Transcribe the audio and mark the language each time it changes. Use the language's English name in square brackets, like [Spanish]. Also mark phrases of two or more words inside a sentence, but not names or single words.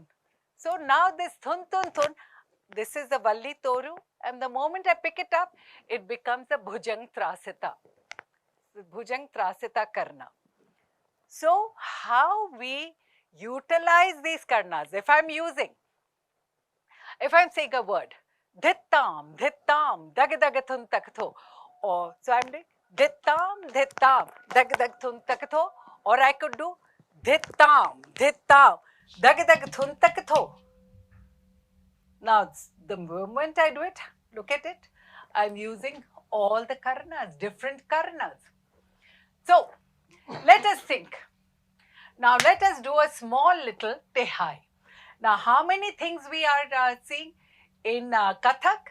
[English] So now this thun, thun, thun, this is the Valli Toru, and the moment I pick it up, it becomes a Bhujang Trasita. Bhujang Trasita Karna. So how we utilize these karnas, if I'm saying a word, dhittam, dhittam, dag dag thun taktho, or so I'm doing dhittam, dhittam, dag dag thun taktho, or I could do dhittam, dhittam, dag dag thun taktho. Now, the moment I do it, look at it, I'm using all the karnas, different karnas. So, let us think. Now, let us do a small little tehai. Now, how many things we are seeing in Kathak?